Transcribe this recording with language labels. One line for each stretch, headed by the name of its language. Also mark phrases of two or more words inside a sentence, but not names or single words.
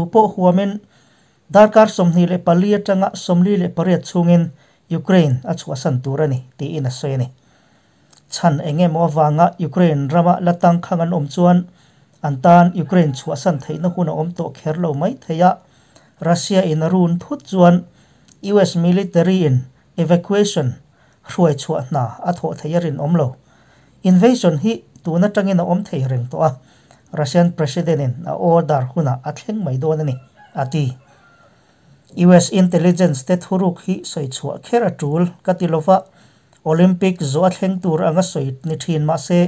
Mizo: po huamin darkar somni le palia tanga somli le pariat chungin Ukraine a chhuahsan turani ti in a soini chan enge mo wanga Ukraine rama latang khangan chuan antan Ukraine chhuahsan theina huna to kherlo mai theya Russia in arun thut chuan
English: US military
Mizo: in evacuation ruai chhuah na atho theyarin omlo invasion hi tuna tangina thei reng to a Russian president in a order huna athleng mai don ani ati US intelligence te thuruk hi soi chhuah khera tul katilova Olympic zo athleng tur anga soit ni thin ma se